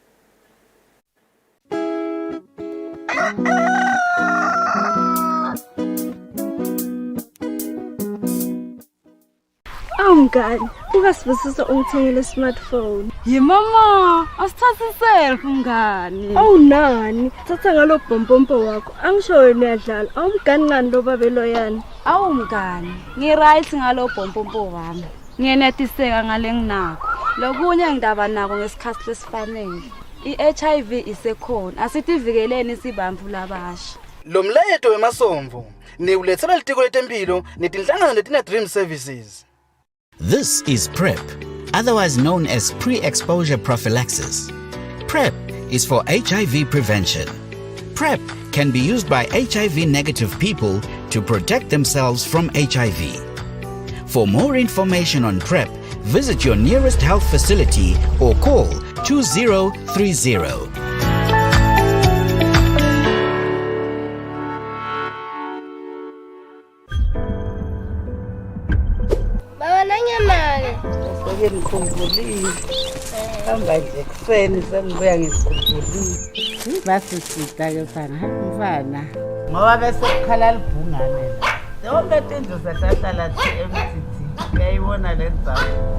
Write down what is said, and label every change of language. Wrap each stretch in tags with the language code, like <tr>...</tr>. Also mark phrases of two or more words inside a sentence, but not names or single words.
<ss>Mngani, ukasibusisa ungithengele smartphone. Mama, asithathe selfie mngani. Nani, thatha ngalo bhompompo wakho. Angisho wena uyadlala. Awumngani ngani lo babelo yani? Mngani, ngiright ngalo bhompompo wami. Ngiyenetiseka ngale nginakho. Lokunye ngidaba nako ngesikhathi lesifanele. I-HIV isekhona. Asitivikeleni sibamvu labasha. Lo mletho wemasomvu niulethela litiko letempilo netinhlangano letina Dream Services.</ss> <en>This is PrEP, otherwise known as pre-exposure prophylaxis. PrEP is for HIV prevention. PrEP can be used by HIV-negative people to protect themselves from HIV. For more information on PrEP, visit your nearest health facility or call 2030.</en> <ss>Ngikhumbulile hamba nje ekuseni sengibuya ngikhumbulile basisita ke mfana ngoba bese kukhala libhungane la yonke into zahlala eMTT uyayibona le ndzawo</ss>